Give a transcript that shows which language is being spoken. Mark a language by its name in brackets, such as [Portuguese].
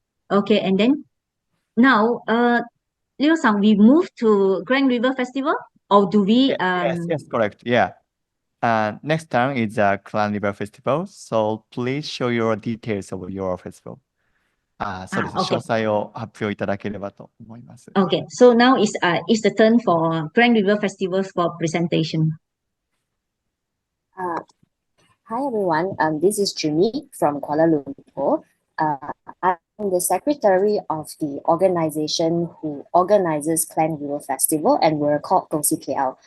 [English] Okay, and then now, Ryo-san, we move to Klang River Festival, or do we? Yes, correct. Yeah. Next time is the Klang River Festival, so please show your details of your festival. [Japanese] そうですね。詳 [English] Okay. [Japanese] 細を発表いただければと思います。 [English] Okay, so now is the turn for Klang River Festival for presentation. Hi everyone, this is Jimmy from Kuala Lumpur. I'm the secretary of the organization who organizes Klang River Festival, and we're called KL.